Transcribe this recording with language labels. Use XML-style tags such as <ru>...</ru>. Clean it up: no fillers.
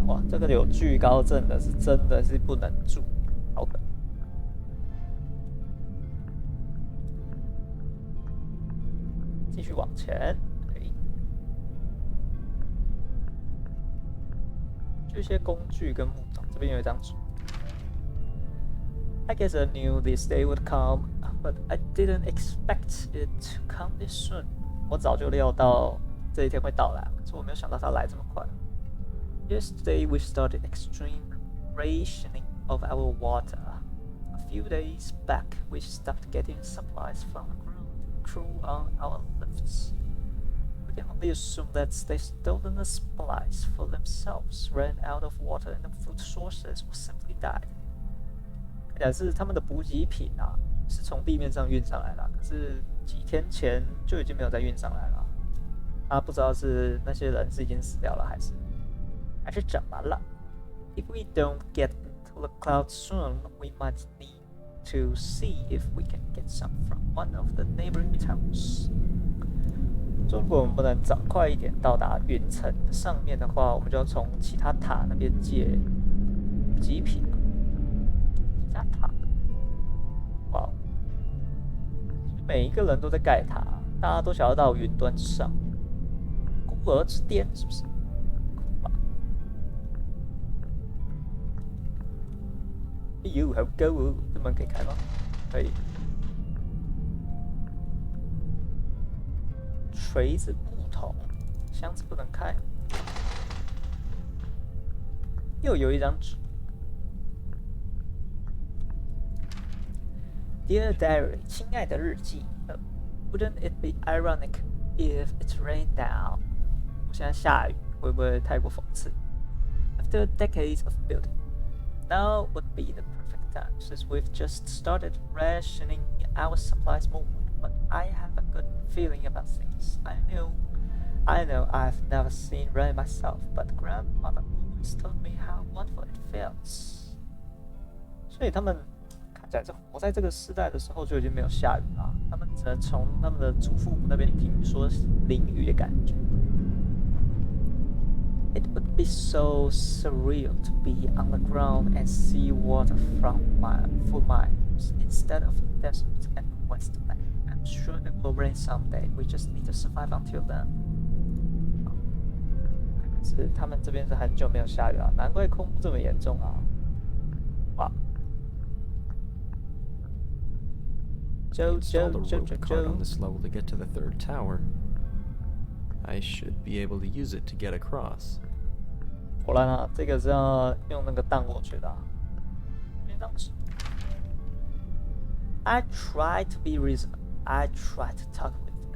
<zh>哇，这个有惧高症的是真的是不能住，好可。继续往前。OK， 这些工具跟木头，这边有一张纸。</zh> <en>I guess I knew this day would come, but I didn't expect it to come this soon.</en> <zh>我早就料到这一天会到来，可是我没有想到它来这么快。</zh> <en>Yesterday we started extreme rationing of our water. A few days back we stopped getting supplies from the ground crew on our lifts. We can only assume that they stolen the supplies for themselves, ran out of water, and the food sources or simply died.</en> <zh>看起来是他们的补给品啊，是从地面上运上来的，可是几天前就已经没有再运上来了。不知道是那些人是已经死掉了，还是怎么了</zh> <en>？If we don't get into the clouds soon, we might need to see if we can get some from one of the neighboring towns.</en> <zh>如果我们不能早快一点到达云层上面的话，我们就要从其他塔那边借补给品。其他塔，哇！每一个人都在盖塔，大家都想要到云端之上。孤儿之巅是不是？哎呦，好高哦！这门可以开吗？可以。锤子、木头，箱子不能开。又有一张纸。</zh> <en>Dear Diary，</en> <zh>亲爱的日记。</zh> <en>Wouldn't it be ironic if it rained now？</en> <zh>现在下雨，会不会太过讽刺</zh> <en>？After decades of building, now would be the perfect time since we've just started rationing our supplies more. But I have a good feeling about things. I know I've never seen rain myself, but grandmother always told me how wonderful it feels.</en> <zh>所以他们看起来在活在这个时代的时候就已经没有下雨了，他们只能从他们的祖父母那边听说淋雨的感觉。</zh> <en>It would be so surreal to be on the ground and see water for miles instead of desert and wasteland. I'm sure it will rain someday. We just need to survive until then.</en> <zh>可是他们这边是很久没有下雨了，难怪空污这么严重啊！哇！</zh> <en>Installed a rope cart on this level to get to the third tower. I should be able to use it to get across.</en> <zh>果然啊，这个是要用那个荡过去的、啊。</zh> <en>I tried to be reasonable. I tried to talk with them.</en>